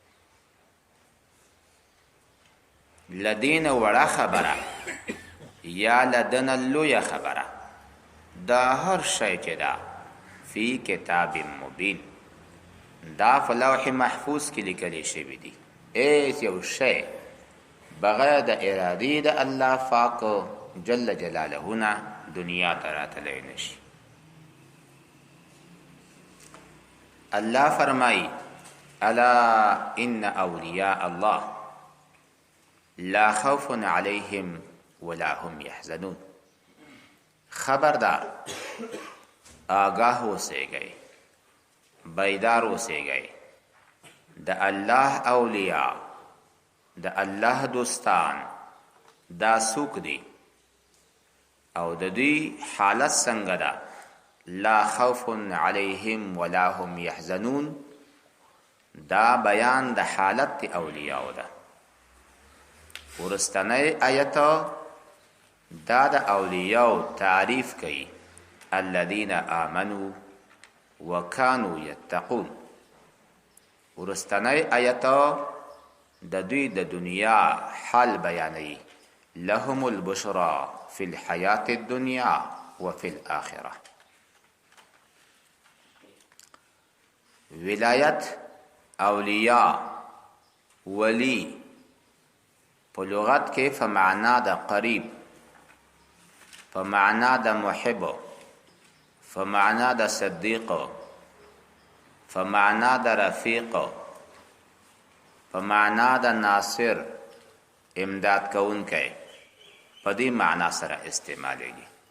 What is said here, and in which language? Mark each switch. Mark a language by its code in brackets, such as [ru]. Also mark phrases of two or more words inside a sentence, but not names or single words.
[ps] لدین وړه خبره یا لدن لویه خبره دا هر شی چې دا [ar] فی کتاب مبین [ps] دا په لوح محفوظ کې لیکل شوی دی. ایس یو شی بغیر د ارادې د الله پاک جل جلاله نه دنیا ته راتلی نشي. الله فرمایي [ar] الا ان اولیاء الله لا خوف علیهم ولا هم يحزنون. [ps] خبردار آگاه اوسئ، بیدار اوسئ. د الله اولیاء د الله دوستان دا څوک دي او د دوی حالت څنګه ده؟ [ar] لا خوف علیهم ولا هم يحزنون [ps] دا بیان د حالت اولیاء ده. ورستنی آیت دا د اولیاء تعریف کوي [ar] الذين آمنوا وكانوا يتقون. [ps] ورستنی آیت د دوی د دنیا حال بیانوي [ar] لهم البشرى في الحیات الدنیا وفي الآخرة. [ps] ولایت اولیاء ولی په لغت کې فمعنا د قریب، فمعنا د محب، فمعنا د صدیق، فمعنا د رفیق، فمعنا د ناصر امداد کوونکی په دې معنا سره استعمالیږي.